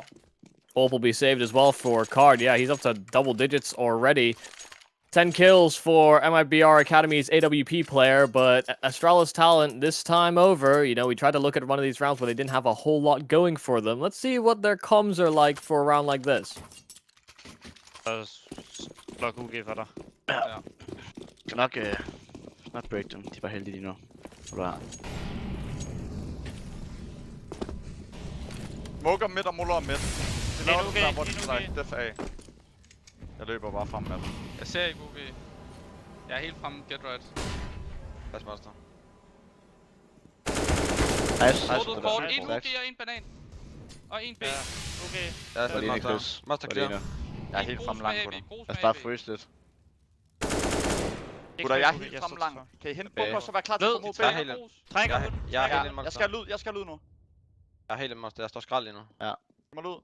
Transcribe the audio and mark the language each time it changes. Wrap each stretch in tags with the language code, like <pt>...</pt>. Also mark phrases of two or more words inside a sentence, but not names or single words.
<en>Orb will be saved as well for Card. Yeah, he's up to double digits already. 10 kills for MIBR Academy's AWP player, but Astralis talent this time over. You know, we tried to look at one of these rounds where they didn't have a whole lot going for them. Let's see what their comms are like for a round like this.</en> <da>Blok UG for dig. Ja. Skal nok snart break dem. De er bare heldige lige nu. Bra. Smoker midt og muller midt. De laver det der, hvor de slår def af. Jeg løber bare frem med dem. Jeg ser ikke UG. Jeg er helt fremme.</da> <en>Get right.</en> <da>Pas monster. Nice. Hovedet kort. En UG og en banan. Og en B. UG. Jeg er stadig monster.</da> <en>Monster clear.</en> <da>Jeg er helt fremme langt på dem. Lad os bare freeze lidt. Gutter, jeg er helt fremme langt. Kan I hente bomber og så være klar til at komme mod B? Jeg er helt en monster. Jeg skal lyd nu. Jeg er helt en monster. Jeg står skrald lige nu. Ja. Kom ud.</da>